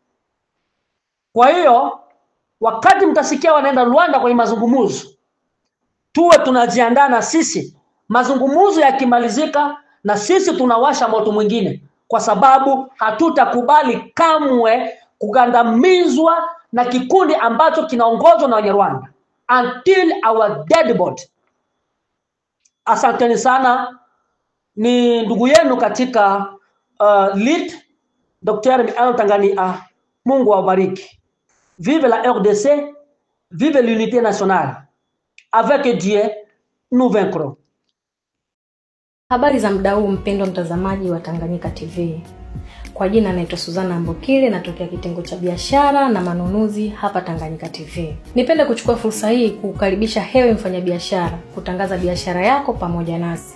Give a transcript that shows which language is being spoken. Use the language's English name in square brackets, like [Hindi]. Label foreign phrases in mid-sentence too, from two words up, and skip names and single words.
[Swahili] Kwa hiyo wakati mtasikia wanaenda Rwanda kwenye mazungumzo, tuwe tunajiandaa na sisi. Mazungumzo yakimalizika, na sisi tunawasha moto mwingine, kwa sababu hatutakubali kamwe kugandamizwa na kikundi ambacho kinaongozwa na Wanyarwanda [English] until our dead body. [Swahili] Asanteni sana. Ni ndugu yenu katika lead Dr. Miala Utangania. Mungu awabariki. [French] Vive la RDC, vive l'unité nationale. Avec Dieu, nous vaincrons. [Swahili] Habari za muda huu mpendwa mtazamaji wa Tanganyika TV. Kwa jina naitwa Suzana Mbokile, natokea kitengo cha biashara na manunuzi hapa Tanganyika TV. Nipende kuchukua fursa hii kukukaribisha hewe mfanyabiashara kutangaza biashara yako pamoja nasi.